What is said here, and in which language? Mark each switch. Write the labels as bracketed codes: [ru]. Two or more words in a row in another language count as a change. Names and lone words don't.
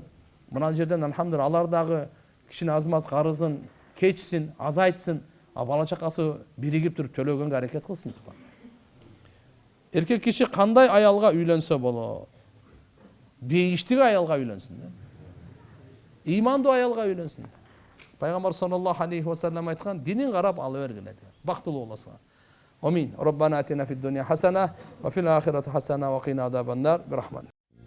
[ky] Мына жерден алхамдулилlah алар дагы кичине аз-маз карызын кечсин, азайтсын, бала чакасы биригип туруп төлөгөнгө аракет кылсын. Эркек киши кандай аялга үйлөнсө болот? Бейиштик аялга үйлөнсүн. Имандуу аялга үйлөнсүн. Пайгамбар [ar] صلى الله عليه وسلم [ky] айткан, динин карап ала бергиле деп. Бактылуу болосуңар. Амин. [ar] ربنا آتنا في الدنيا حسنة وفي الآخرة حسنة وقنا عذاب النار. [ky] Бирахман.